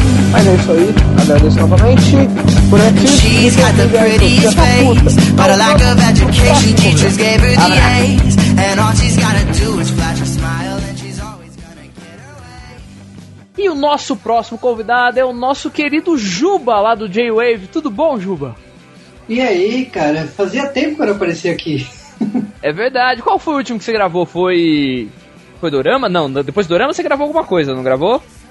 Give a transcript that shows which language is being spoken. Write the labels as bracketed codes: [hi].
[pt] Mas é isso aí, agradeço novamente. Por aqui, [en] she's got the prettiest face, but a lack of education teachers gave her the A's, and all she's gotta do is flash a smile, and she's always gonna get away. [pt] E o nosso próximo convidado é o nosso querido Juba, lá do J-Wave. Tudo bom, Juba? E aí, cara, fazia tempo que eu não aparecia aqui. É verdade. Qual foi o último que você gravou? Foi Dorama? Não, depois do Dorama você gravou alguma coisa, não gravou?